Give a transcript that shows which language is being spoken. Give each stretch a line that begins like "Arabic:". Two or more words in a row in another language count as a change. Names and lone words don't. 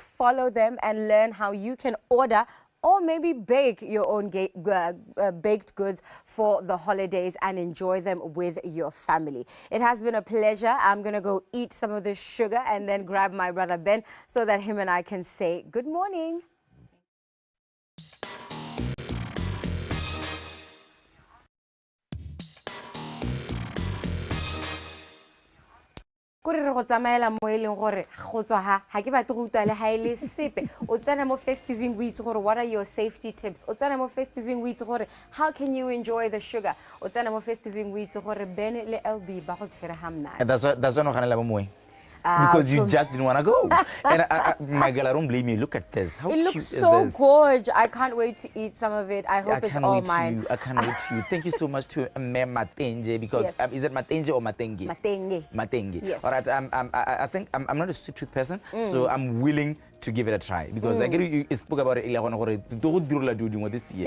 English: Follow them and learn how you can order or maybe bake your own baked goods for the holidays and enjoy them with your family. It has been a pleasure. I'm going to go eat some of this sugar and then grab my brother Ben so that him and I can say good morning.
Tswana: Go tsamaela mo eleng gore go tswa ha ke batle go utlwa le ha ile sepe o tsena mo festiving o itse gore
English: what are your safety tips
Tswana: o tsena mo festiving o itse gore
English: how can you enjoy the sugar
Tswana: o tsena mo festiving o itse gore Ben le LB ba go tshwere ha mna
English: that's what
Tswana: no ganela ba moeng
English: because you just didn't want to go. And my girl, I don't blame you. Look at this. How it cute looks is so this? gorgeous. I can't wait to eat some of it. I hope it's all mine. I can't wait to. Thank you so much to Mem Matenge because is it Matenge or Matenge? Matenge. Matenge. Yes. All right. I think I'm not a sweet tooth person, so I'm willing to give it a try because I get you spoke about it this year.